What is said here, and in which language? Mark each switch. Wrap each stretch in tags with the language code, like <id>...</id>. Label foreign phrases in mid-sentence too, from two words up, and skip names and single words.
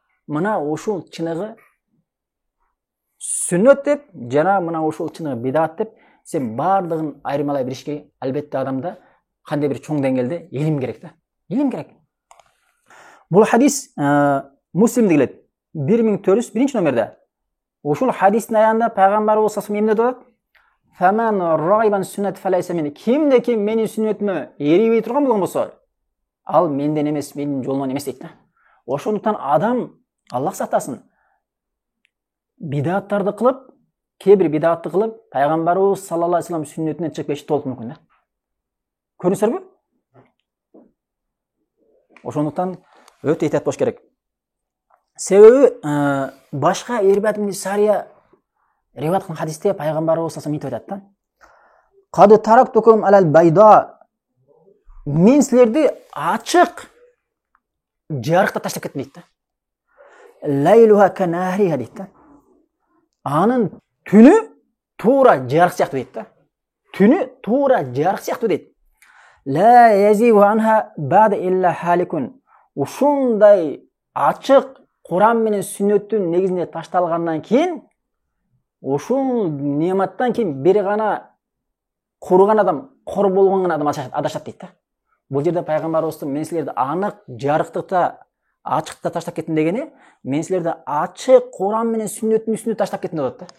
<ky>Мына ушул чыныгы сүннөт деп, жана мына ушул чыныгы бидат деп сен бардыгын айырмалай билишке албетте адамда кандай бир чоң деңгээлде илим керек да. Илим керек. Бул хадис Муслимде келет. 1401 номерде. Ушул хадистин аягында пайгамбарыбыз</ky> <ar>صلى الله عليه وسلم «فمن رغب سنتي فليس مني».</ar> <ky>Кимде ким менин сүннөтүмө эрибей турган болгон болсо, ал менден эмес, менин жолуман эмес дейт да. Ошондуктан адам, Аллах сактасын, бидаттарды кылып, кээ-бир бидатты кылып, пайгамбарыбыз</ky> <ar>صلى الله عليه وسلم</ar> <ky>сүннөтүнөн чыгып кетиши толук мүмкүн да. Көрүңүздөрбү? Ошондуктан өтө этият болуш керек. Себеби башка Ирбад ибн Сария риваят кылган хадисте пайгамбарыбыз</ky> <ar>صلى الله عليه وسلم</ar> <ky>айтат да.</ky> <ar>قد تركتكم على البيضاء.</ar> <ky>Мен силерди ачык жарыкта таштап кеттим дейт да.</ky> <ar>ليلها كنهارها</ar> <ky>дейт да. Анын түнү туура жарык сыяктуу дейт да. Түнү туура жарык сыяктуу дейт.</ky> <ar>لا يزيغ عنها بعدي إلا هالك.</ar> <ky>Ушундай ачык Куран менен сүннөттүн негизинде ташталгандан кийин, ушул нематтан кийин бир гана курган адам, кор болгон гана адам адашат дейт да. Бул жерде пайгамбарыбыздын мен силерди анык жарыктыкта, ачыкта таштап кеттим дегени, мен силерди ачык Куран менен сүннөттүн үстүнө таштап кеттим деп атат да.</ky>